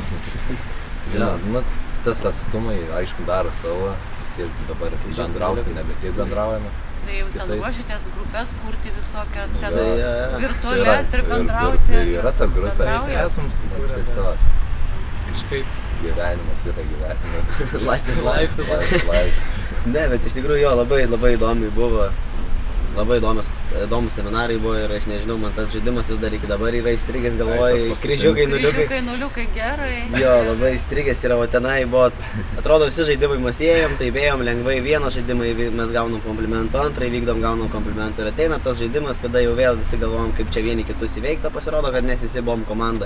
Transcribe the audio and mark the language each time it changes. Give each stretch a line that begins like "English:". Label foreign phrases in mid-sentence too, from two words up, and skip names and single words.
Lithuanian: Nu, tas atstumai, aišku, daro savo, vis tiek dabar bendrauti, nebe tiek bendraujame. Tai jūs ten ruošitės grupės kurti visokias, ten Tai, virtualias ir bendrauti. Tai yra ta grupė, bendraujat? Esam sukūrę, tiesiog bet kažkaip gyvenimas yra gyvenimas.
English: Life is life. Life.
Lithuanian: Ne, bet iš tikrųjų jo, labai įdomiai buvo. Labai įdomus seminarai buvo ir aš nežinau, man tas žaidimas vis dar iki dabar yra įstrigęs galvoj, kryžiukai, nuliukai. Kryžiukai, nuliukai, gerai. Jo, labai įstrigęs yra, o tenai buvo, atrodo visi žaidimai mes ėjom, tai ėjom lengvai, vieną žaidimą mes gaunam komplimentų, antrą įvykdom, gaunam komplimentų ir ateina tas žaidimas, kada jau vėl visi galvom, kaip čia vieni kitus įveikti, pasirodo, kad mes visi buvom komanda.